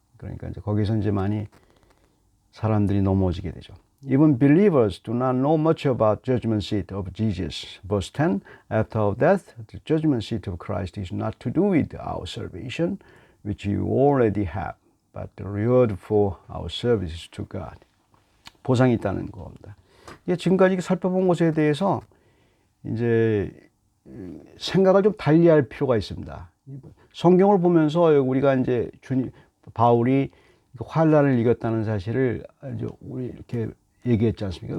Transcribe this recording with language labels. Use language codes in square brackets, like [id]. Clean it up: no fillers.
[ko] 그러니까 이제 거기서 이제 많이 사람들이 넘어지게 되죠. [en] Even believers do not know much about judgment seat of Jesus. Verse 10, after our death, the judgment seat of Christ is not to do with our salvation, which you already have, but the reward for our services to God. [ko] 보상이 있다는 겁니다. 지금까지 살펴본 것에 대해서 이제 생각을 좀 달리할 필요가 있습니다. 성경을 보면서 우리가 이제 바울이 환난을 이겼다는 사실을 우리 이렇게 얘기했지 않습니까?